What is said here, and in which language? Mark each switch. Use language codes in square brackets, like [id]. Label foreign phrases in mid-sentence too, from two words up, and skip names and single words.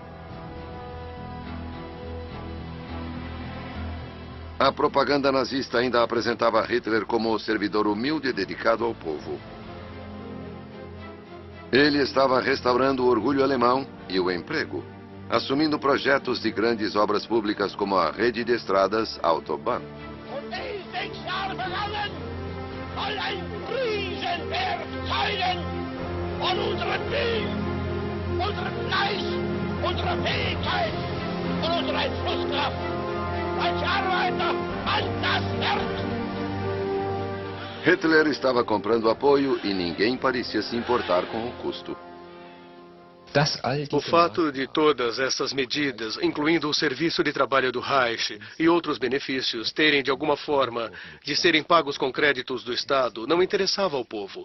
[pt] A propaganda nazista ainda apresentava Hitler como o servidor humilde e dedicado ao povo. Ele estava restaurando o orgulho alemão e o emprego, assumindo projetos de grandes obras públicas como a rede de estradas Autobahn. [de] Soll ein Riesenberg zeigen von unserem Willen, unserem Fleiß, unserer Fähigkeit und unserer Entschlusskraft. Als Arbeiter an das Werk. [pt] Hitler estava comprando apoio e ninguém parecia se importar com o custo. O fato de todas essas medidas, incluindo o serviço de trabalho do Reich e outros benefícios, terem de alguma forma de serem pagos com créditos do Estado, não interessava ao povo.